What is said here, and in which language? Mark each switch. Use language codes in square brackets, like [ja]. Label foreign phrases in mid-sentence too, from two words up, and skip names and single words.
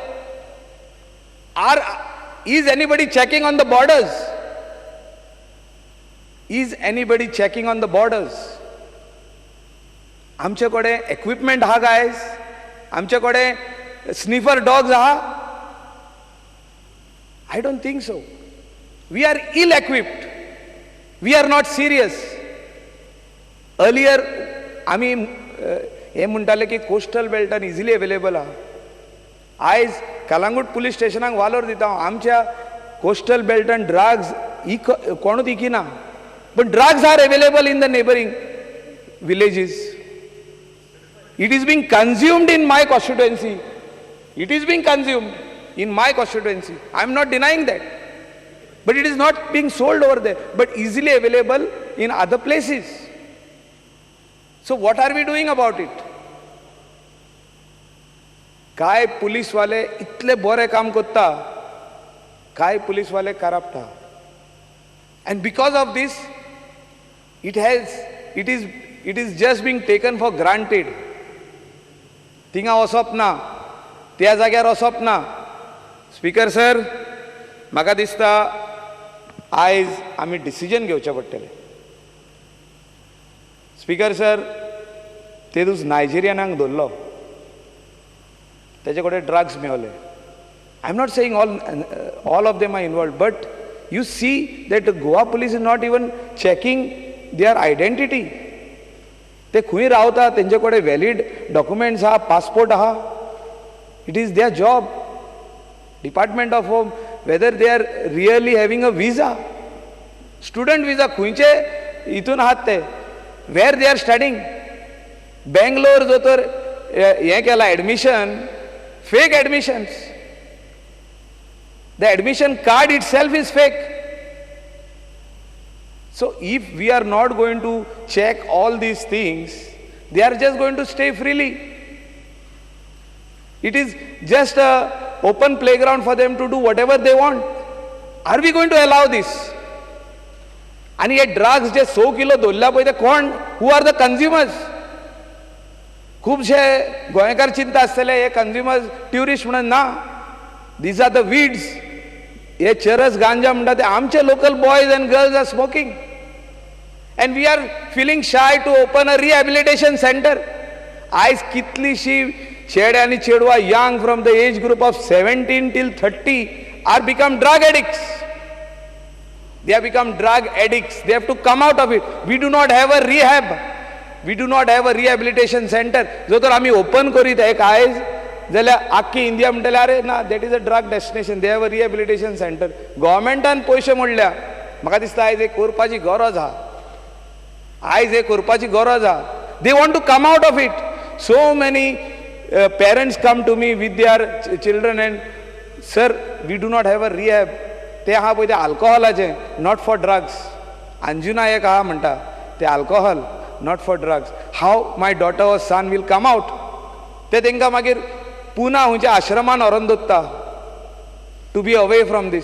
[en] is anybody checking on the borders? is anybody checking on the borders? [kok] आमचे कडेन इक्विपमेंट आहा गायज? आमचे कडेन [en] sniffer dogs [kok] आहा? [en] I don't think so. We are ill-equipped. We are not serious. Earlier, [kok] आमी हे म्हणटाले की कोस्टल बेल्टान [en] easily available [kok] आहा. आयज कलांगूट पुलीस स्टेशनाक वालोर दिता हांव. आमच्या कोस्टल बेल्टान ड्रग्स कोणूच इकिना, पण [en] drugs are available in the neighboring villages. It is being consumed in my constituency. It is being consumed in my constituency. I am not denying that. But it is not being sold over there, but easily available in other places. So what are we doing about it? [kok] काय पुलिस वाले इतले बरे काम करता, काय पुलिस वाले करप्ट आहा. [en] And because of this, it is just being taken for granted. [kok] थिंगा वचप ना, त्या जाग्यार वचप ना. स्पीकर सर, म्हाका दिसता आयज आमी डिसिजन घेवचें पडटलें. स्पीकर सर, ते दीस नायजेरियनाक धरलो, तेजे कडेन ड्रग्स मेवले. [en] I am not saying all of them are involved, but you see that Goa police is not even checking their identity. [kok] ते खंय रावता, तेंचे कडेन [en] valid documents [kok] आहा, पासपोर्ट आहा. [en] It is their job. Department of Home, whether they are really having a visa. student visa [kok] खंयचे हितून आहात ते, [en] where they are studying. [kok] बेंगलोर जो तर हें केला एडमिशन, [en] fake admissions. The admission card it self is fake. So if we are not going to check all these things, they are just going to stay freely. It is just a open playground for them to do whatever they want. Are we going to allow this? And yet drugs [kok] जे 100 किलो दोल्ल्या पळय ते कोण, [en] who are the consumers? [kok] खूबशे गोंयकार चिंता आसतले हे [en] consumers tourist [kok] म्हणून ना. [en] These are the weeds. [kok] हे चरस गांजा म्हणटा ते आमचे [en] local boys and girls are smoking. and we are feeling shy to open a rehabilitation center. [kok] आयज कितलीशी चेडे आनी चेडवां [en] young from the age group of 17 till 30 are become drug addicts. They have become drug addicts. They have to come out of it. We do not have a rehab. We do not have a rehabilitation center. [kok] जो तर आमी ओपन करीत एक आयज जाल्यार आख्खी इंडिया म्हणटले अरे ना, [en] that is a drug destination. they have a rehabilitation center. [kok] गव्हर्मेंटान पयशे मोडल्या. म्हाका दिसता आयज एक करपाची गरज आहा. आयज एक करपाची गरज आहा. [en] they want to come out of it. so many parents come to me with their children and sir we do not have a rehab. [kok] ते आहा पळय ते अल्कोहोलाचे, [en] not for drugs. [kok] अंजुना एक आहा म्हणटा ते अल्कोहोल, [en] not for drugs. how my daughter or son will come out. [kok] ते तांकां मागीर पुना खंयच्या आश्रमान व्हरोन दवरता [en] to be away from this.